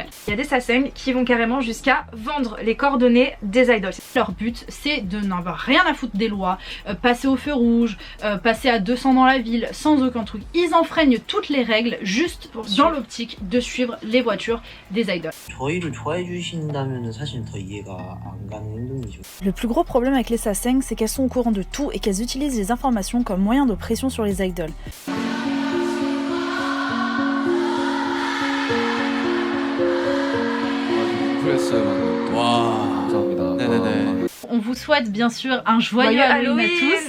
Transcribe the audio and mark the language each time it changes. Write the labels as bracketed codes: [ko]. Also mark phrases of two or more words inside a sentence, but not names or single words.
[fr] Il y a des sasaeng qui vont carrément jusqu'à vendre les coordonnées des idoles. Leur but c'est de n'avoir rien à foutre des lois, passer au feu rouge, passer à 200 dans la ville sans aucun truc. Ils enfreignent toutes les règles juste dans l'optique de suivre les voitures des idoles. [ko] 저희를 좋아해 주신다면은 사실 더 이해가 안 가는 행동이죠. [fr] Le plus gros problème avec les sasaeng, c'est qu'elles sont au courant de tout et qu'elles utilisent les informations comme moyen de pression sur les idoles. On vous souhaite bien sûr un joyeux Halloween à tous.